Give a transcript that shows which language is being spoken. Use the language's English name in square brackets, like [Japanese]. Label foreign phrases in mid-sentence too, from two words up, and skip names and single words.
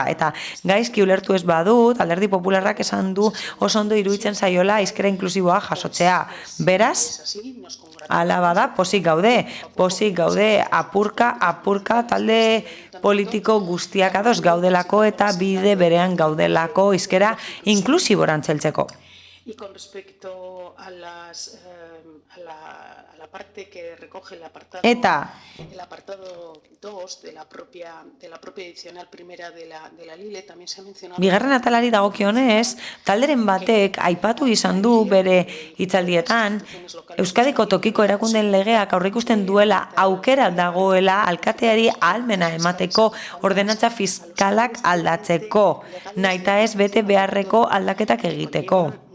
[Basque] Eta gaizki ulertu ez badut, Alderdi Popularrak esan du oso ondo iruditzen zaiola hizkera inklusiboa jasotzea. Beraz, hala bada, pozik gaude, apurka, talde politiko guztiak ados gaudelako eta bide berean gaudelako hizkera inklusiboran txeltzeko. [Spanish] Y con respecto a la parte que recoge el apartado [Basque] Eta [Spanish] 2 de la propia edicional primera de la LILE, también se ha mencionado... [Basque] Bigarren atalari dagokionez, talderen batek aipatu izan du bere hitzaldietan, Euskadiko tokiko erakundeen legeak aurreikusten duela aukera dagoela alkateari ahalmena emateko ordenantza fiskalak aldatzeko, nahita ez bete beharreko aldaketak egiteko.